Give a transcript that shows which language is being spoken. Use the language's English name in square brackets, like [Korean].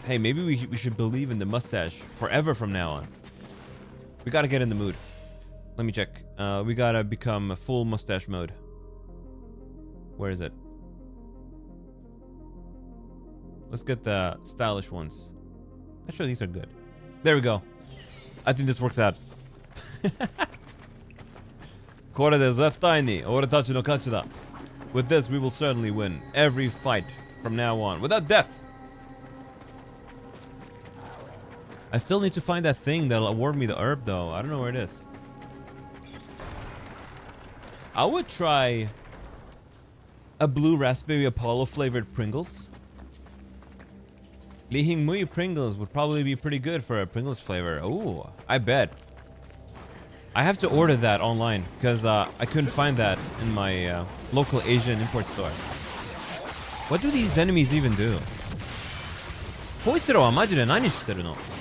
[English] Hey, maybe we should believe in the mustache forever from now on. We gotta get in the mood. Let me check. We gotta become a full mustache mode. Where is it? Let's get the stylish ones. Actually, these are good. There we go. I think this works out. [Japanese] これで絶対に俺たちの勝ちだ. [English] With this, we will certainly win every fight from now on without death. I still need to find that thing that'll award me the herb, though. I don't know where it is. I would try a blue raspberry Apollo flavored Pringles. Lihing Mui Pringles would probably be pretty good for a Pringles flavor. Ooh, I bet. I have to order that online because I couldn't find that in my local Asian import store. What do these enemies even do? [Japanese] こいつらはマジで何してるの?